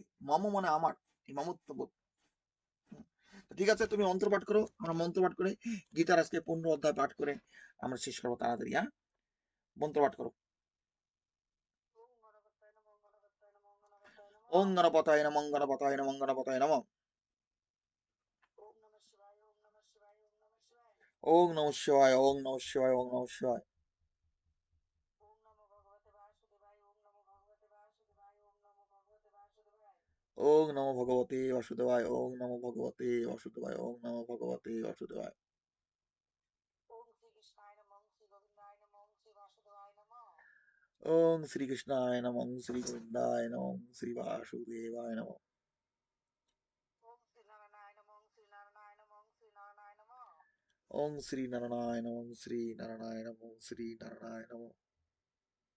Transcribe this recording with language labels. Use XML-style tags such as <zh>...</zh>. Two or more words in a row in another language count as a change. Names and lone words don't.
<bn>মম মানে আমার, এই মমত্ব বোধ। হুম। তো ঠিক আছে, তুমি মন্ত্র পাঠ করো, আমরা মন্ত্র পাঠ করে গীতার আজকে 15 অধ্যায় পাঠ করে আমরা শেষ করবো তাড়াতাড়ি। হ্যাঁ, মন্ত্র পাঠ করো।</bn> <sa>ওং গণপতায় নমঃ, গণপতায় নমঃ, গণপতায় নমঃ। ওং নমঃ শিবায়, ওং নমঃ শিবায়, ওং নমঃ শিবায়। ওং নমো ভগবতে বাসুদেবায়, ওং নমো ভগবতে বাসুদেবায়, ওং নমো ভগবতে বাসুদেবায়। ওং শ্রীকৃষ্ণায় নমঃ, শ্রী গোবিন্দায় নমঃ, শ্রী বাসুদেবায় নমঃ। ওং শ্রী নারায়ণ নমঃ, শ্রী নারায়ণ নমঃ, শ্রী নারায়ণ নমঃ।</sa>